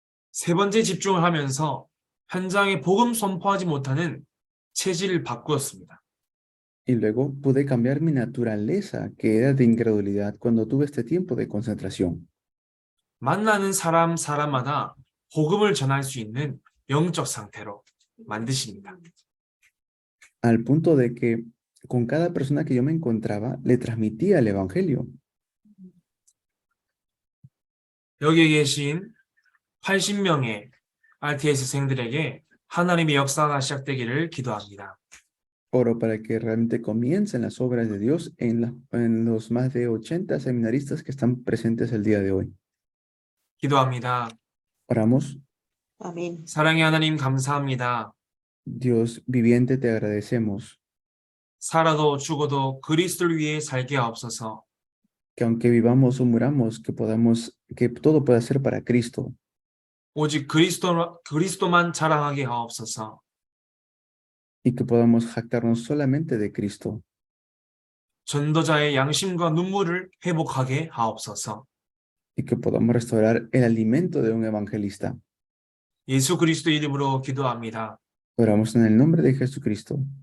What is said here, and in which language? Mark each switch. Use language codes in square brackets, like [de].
[ko] 세 번째 집중을 하면서 현장에 복음 선포하지 못하는 체질을 바꾸었습니다. [es] Y luego pude cambiar mi naturaleza, que era de incredulidad, cuando tuve este tiempo de concentración. [ko] 만나는 사람마다 복음을 전할 수 있는 영적 상태로 만드십니다. [es] Al punto de que con cada persona que yo me encontraba, le transmitía el evangelio. [ko] 여기 계신 80명의 RTS생들에게 하나님의 역사가 시작되기를 기도합니다. [es] Oro para que realmente comiencen las obras de Dios en los más de 80 seminaristas que están presentes el día de hoy. [ko] 기도합니다. [es] Oramos. Amén. [ko] 사랑의 하나님 감사합니다. [es] Dios viviente, te agradecemos [ko] 살아도 죽어도 그리스도를 위해 살게 하옵소서. [es] que aunque vivamos o muramos, que todo pueda ser para Cristo, [ko] 오직 그리스도만 자랑하게 하옵소서. [es] y que podamos jactarnos solamente de Cristo, [ko] 전도자의 양심과 눈물을 회복하게 하옵소서. [es] y que podamos restaurar el alimento de un evangelista. [ko] 예수 그리스도 이름으로 기도합니다. [es] Oramos en el nombre de Jesucristo.